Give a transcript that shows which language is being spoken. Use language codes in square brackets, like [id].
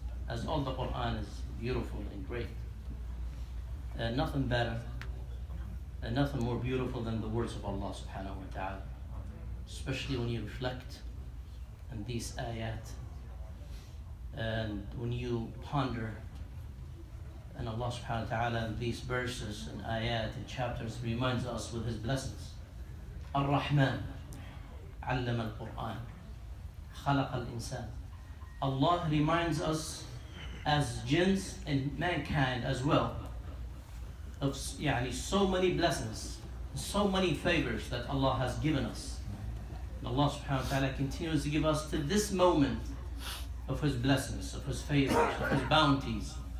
[en] As all the Quran is beautiful and great. Nothing better and nothing more beautiful than the words of Allah subhanahu wa ta'ala. Especially when you reflect on these ayat and when you ponder and Allah subhanahu wa ta'ala in these verses and ayat and chapters reminds us with His blessings. [ar] Ar-Rahman, علم القرآن, خلق الإنسان. [en] Allah reminds us as jinns and mankind as well of so many blessings, so many favors that Allah has given us. And Allah subhanahu wa ta'ala continues to give us to this moment of His blessings, of His favors, of His bounties.